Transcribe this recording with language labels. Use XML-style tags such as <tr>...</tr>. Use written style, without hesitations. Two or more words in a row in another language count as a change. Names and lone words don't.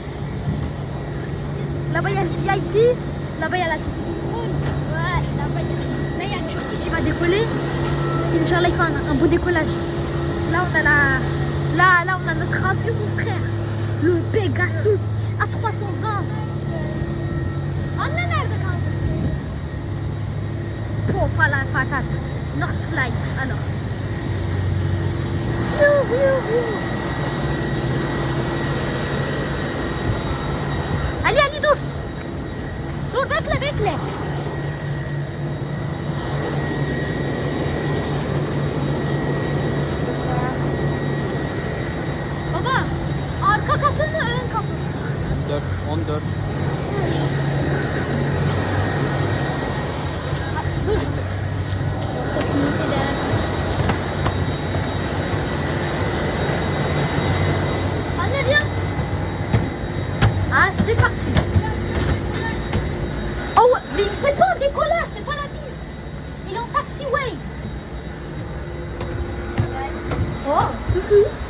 <fr>Là-bas il y a le VIP. Là-bas il y a la ouais, là-bas il y a une Turquie qui va décoller.</fr> <ar>إن شاء الله</ar> <fr>il fait un beau décollage. Là on a là on a notre avion mon frère. Le Pegasus à 320.</fr> <tr>Anne nerede kaldı?</tr> <fr>Popa la patate. North Fly alors.</fr> <tr>Ali dur. Dur bekle. Baba arka kapı mı ön kapı? 14. Dur.</tr> <fr>Anne viens. Ah c'est parti. Oh mais c'est pas un décollage, c'est pas la piste. Il est en taxiway. Oh coucou.</fr>